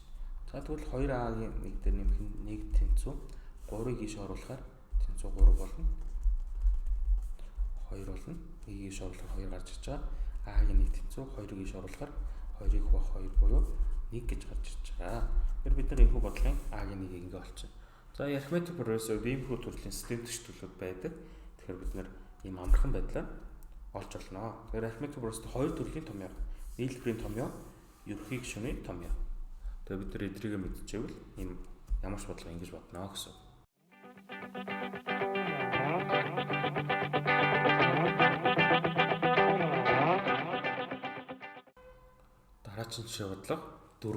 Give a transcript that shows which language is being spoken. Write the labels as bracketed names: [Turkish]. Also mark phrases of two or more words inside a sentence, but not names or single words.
[Mongolian] За тэгвэл 2A-гийн 1 дээр нэмэх нь 1 тэнцүү 3-ыг ийш оруулахаар тэнцүү 3 болно. 2 болно. 1-ийг ийш оруулахаар 2 гарч ирж байгаа. А-гийн 1 тэнцүү 2-ыг ийш оруулахаар 2-ыг хуваах 2 буюу 1 гэж гарч ирж байгаа. Тэгэхээр бид нар энэхүү бодлогын А-гийн 1-ийг ингээ олчихно. За [English] arithmetic progressive [Mongolian] иймэрхүү төрлийн систем төчлүүд байдаг. Тэгэхээр бид нар ийм амархан байдлаар олж олно. Тэгэхээр [English] arithmetic progressive [Mongolian] хоёр төрлийн томьёо. Нийлбэрийн томьёо, ерөнхий гишүүний томьёо. Тэгээ бид нар эдрийгээ мэдчихвэл ийм ямар ч бодлого ингэж бодно гэсэн. Дараагийн жишээ бодлого 4.